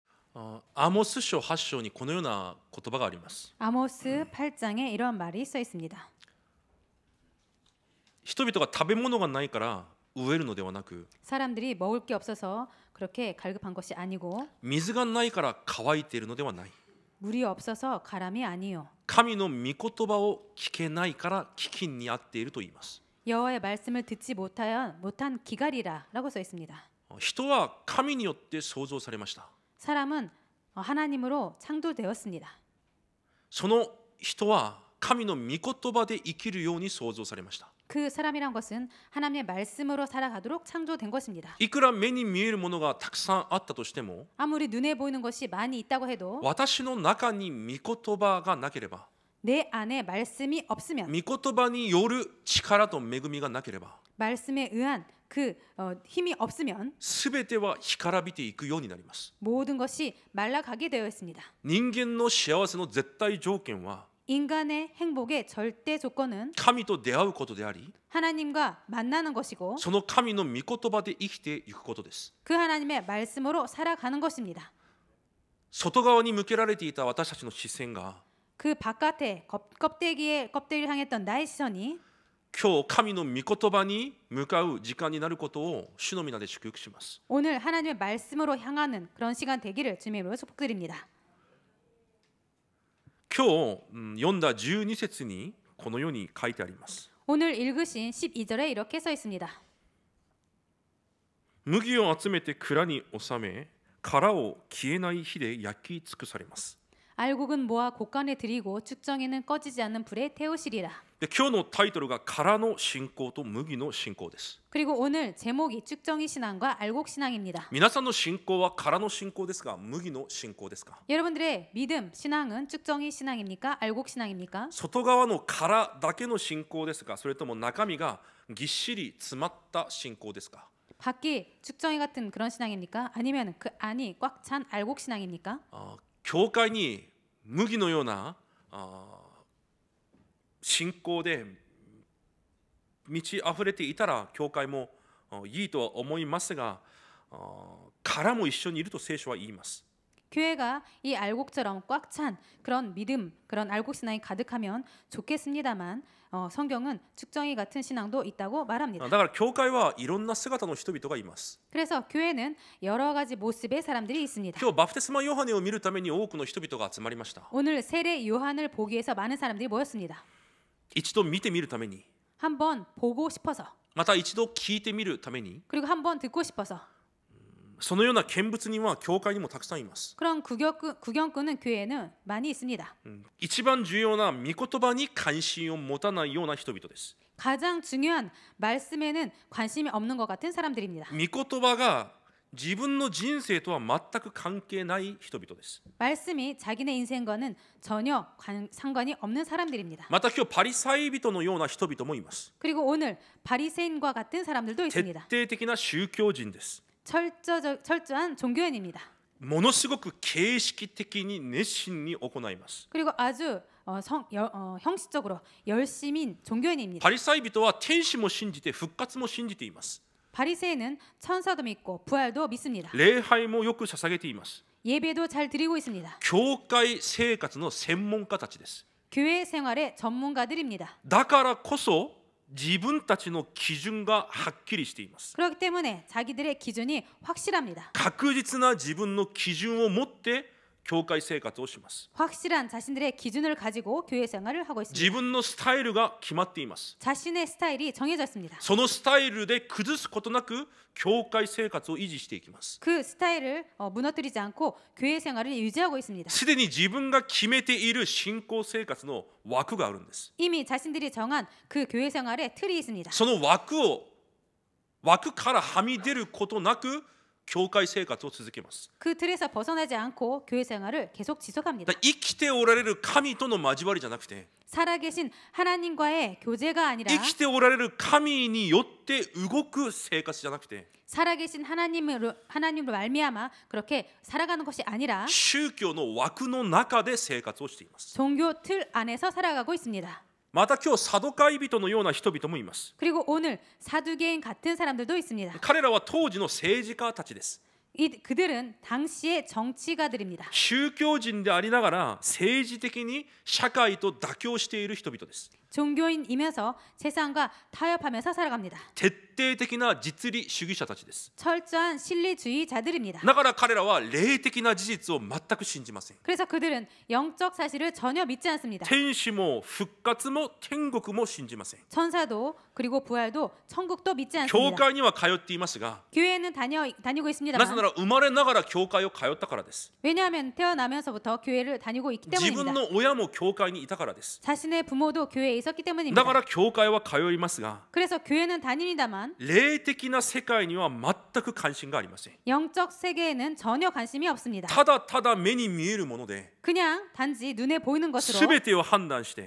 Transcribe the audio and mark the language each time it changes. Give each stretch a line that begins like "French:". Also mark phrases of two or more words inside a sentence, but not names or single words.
Japanese: 아모스書 8章にこのような言葉があります。
Korean: 아모스 8장에 이런 말이 써 있습니다.
Japanese: 人々が食べ物がないから飢えるのではなく、
Korean: 사람들이 먹을 게 없어서 그렇게 갈급한 것이 아니고
Japanese: 水がないから乾いているのではない。
Korean: 물이 없어서 가람이 아니요
Japanese: 神の御言葉を聞けないから飢饉にあっていると言います。
Korean: 여호와의 말씀을 듣지 못한 기갈이라라고 써 있습니다.
Japanese: 人は神によって創造されました。
Korean: 사람은 하나님으로 창조되었습니다.
Japanese: その人は神の御言葉で生きるように創造されました。
Korean: 그 사람이란 것은 하나님의 말씀으로 살아가도록 창조된 것입니다.
Japanese: いくら目に見えるものがたくさんあったとしても、
Korean: 아무리 눈에 보이는 것이 많이 있다고 해도
Japanese: 私の中に御言葉がなければ、
Korean: 내 안에 말씀이 없으면
Japanese: 御言葉による力と恵みがなければ、
Korean: 말씀에 의한 그 힘이 없으면
Japanese: すべては干からびていくようになります。
Korean: 모든 것이 말라가게 되어 있습니다.
Japanese: 人間の幸せの絶対条件は
Korean: 인간의 행복의 절대 조건은
Japanese: 神と出会うことであり、
Korean: 하나님과 만나는 것이고
Japanese: その神の御言葉で生きていくことです。
Korean: 그 하나님의 말씀으로 살아가는 것입니다.
Japanese: 外側に向けられていた私たちの視線が、
Korean: 그 바깥에 껍데기를 향했던 나의 시선이
Japanese: 今日神の御言葉に向かう時間になることを主の皆で祝福します。
Korean: 오늘 하나님의 말씀으로 향하는 그런 시간 되기를 주님의 이름으로 축복드립니다.
Japanese: 今日読んだ12節にこのように書いてあります。
Korean: 오늘 읽으신 12절에 이렇게 써 있습니다.
Japanese: 麦を集めて蔵に収め、殻を消えない火で焼き尽くされます。
Korean: 알곡은 모아 곡간에 들이고 쭉정이는 꺼지지 않는 불에 태우시리라.
Japanese: で今日のタイトルが殻の信仰と麦の信仰です。
Korean: 그리고 오늘 제목이 쭉정이 신앙과 알곡 신앙입니다.
Japanese: 皆さんの信仰は殻の信仰ですか、麦の信仰ですか。
Korean: 여러분들의 믿음 신앙은 쭉정이 신앙입니까? 알곡 신앙입니까?
Japanese: 外側の殻だけの信仰ですか、それとも中身がぎっしり詰まった信仰ですか。
Korean: 밖이 쭉정이 같은 그런 신앙입니까? 아니면 그 안이 꽉 찬 알곡 신앙입니까?
Japanese: 教会に麦のような信仰で満ち溢れていたら教会もいいとは思いますが、殻も一緒にいると聖書は言います。
Korean: 교회가 이 알곡처럼 꽉 찬 그런 믿음, 그런 알곡 신앙이 가득하면 좋겠습니다만 성경은 쭉정이 같은 신앙도 있다고 말합니다.
Japanese: だから教会はいろんな姿の人々がいます。
Korean: 그래서 교회는 여러 가지 모습의 사람들이 있습니다.
Japanese: 今日バプテスマヨハネを見るために多くの人々が集まりました。
Korean: 오늘 세례 요한을 보기 위해서 많은 사람들이 모였습니다.
Japanese: 一度見てみるために、
Korean: 한번 보고 싶어서,
Japanese: また一度聞いてみるために、
Korean: 그리고 한번 듣고 싶어서.
Japanese: そのような見物人は教会にもたくさんいます。
Korean: 그런 구경꾼은 교회에는 많이 있습니다.
Japanese: 一番重要な御言葉に関心を持たないような人々です。
Korean: 가장 중요한 말씀에는 관심이 없는 것 같은 사람들입니다.
Japanese: 御言葉が自分の人生とは全く関係ない人々です。
Korean: 말씀이 자기네 인생과는 전혀 상관이 없는 사람들입니다.
Japanese: また今日パリサイ人のような人々もいます。
Korean: 그리고 오늘 바리새인과 같은 사람들도
Japanese: 徹
Korean: 있습니다.
Japanese: 底的な宗教人です。
Korean: 철저한 종교인입니다.
Japanese: ものすごく形式的に熱心に行います。
Korean: 그리고 아주 형식적으로 열심인 종교인입니다.
Japanese: パリサイ人は天使も信じて復活も信じています。
Korean: 바리새인은 천사도 믿고 부활도 믿습니다.
Japanese: 礼拝もよく捧げています。
Korean: 예배도 잘 드리고 있습니다.
Japanese: 教会生活の専門家たちです。
Korean: 교회 생활의 전문가들입니다.
Japanese: だからこそ自分たちの基準がはっきりしています。
Korean: 그렇기 때문에 자기들의 기준이 확실합니다.
Japanese: 確実な自分の基準を持って教会生活をします。
Korean: 확실한 자신들의 기준을 가지고 교회 생활을 하고
Japanese: 自
Korean: 있습니다.
Japanese: 分のスタイルが決まっています。
Korean: 자신의 스타일이 정해져 있습니다.
Japanese: そのスタイルで崩すことなく教会生活を維持していきます。
Korean: 그 스타일을 무너뜨리지 않고 교회 생활을 유지하고 있습니다.
Japanese: すでに自分が決めている信仰生活の枠があるんです。
Korean: 이미 자신들이 정한 그 교회 생활에 틀이 있습니다.
Japanese: その枠からはみ出ることなく教会生活を続けます。
Korean: 그 틀에서 벗어나지 않고 교회 생활을 계속 지속합니다.
Japanese: 生きておられる神との交わりじゃなくて、
Korean: 살아계신 하나님과의 교제가 아니라
Japanese: 生きておられる神によって動く生活じゃなくて、
Korean: 살아계신 하나님으로 말미암아 그렇게 살아가는 것이 아니라
Japanese: 宗教の枠の中で生活をしています。
Korean: 종교 틀 안에서 살아가고 있습니다.
Japanese: また今日サドカイ人のような人々もいます。
Korean: 그리고 오늘 사두개인 같은 사람들도 있습니다.
Japanese: 彼らは当時の政治家たちです。
Korean: 그들은 당시의 정치가들입니다.
Japanese: 宗教人でありながら政治的に社会と妥協している人々です。
Korean: 종교인이면서 세상과 타협하면서 살아갑니다.
Japanese: 徹底的な実利主義者たちです。
Korean: 철저한 실리주의자들입니다.
Japanese: だから彼らは霊的な事実を全く信じません。
Korean: 그래서 그들은 영적 사실을 전혀 믿지 않습니다.
Japanese: 天使も復活も天国も信じません。
Korean: 천사도 그리고 부활도 천국도 믿지
Japanese: 教
Korean: 않습니다.
Japanese: 会には通っていますが、
Korean: 교회는 다니고
Japanese: なぜ
Korean: 있습니다만
Japanese: なら生まれながら教会を通ったからです。
Korean: 왜냐하면 태어나면서부터 교회를 다니고 있기
Japanese: 自分
Korean: 때문입니다.
Japanese: の親も教会にいたからです。
Korean: 자신의 부모도 교회에 있었기
Japanese: だ
Korean: 때문입니다.
Japanese: から教会は通いますが、
Korean: 그래서 교회는 다닙니다만
Japanese: 霊的な世界には全く関心がありません。
Korean: 영적 세계에는 전혀 관심이 없습니다.
Japanese: ただただ目に見えるもので
Korean: 그냥 단지 눈에 보이는 것으로
Japanese: 全てを判断して